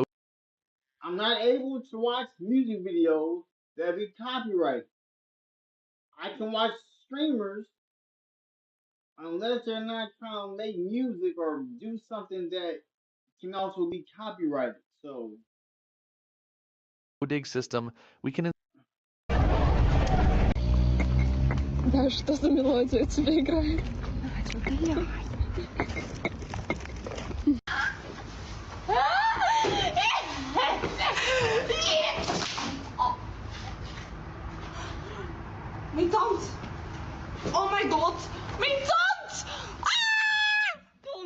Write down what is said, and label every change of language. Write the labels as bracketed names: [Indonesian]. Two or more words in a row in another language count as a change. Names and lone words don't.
[English] I'm not able to watch music videos that be copyrighted. I can watch streamers unless they're not trying to make music or do something that can also be copyrighted. So dig system, we can [Russian] Да что за мелодия у тебя играет? [Dutch] Mijn tand! [English] Oh my god! [Dutch] Mijn tand! Ah! Tand!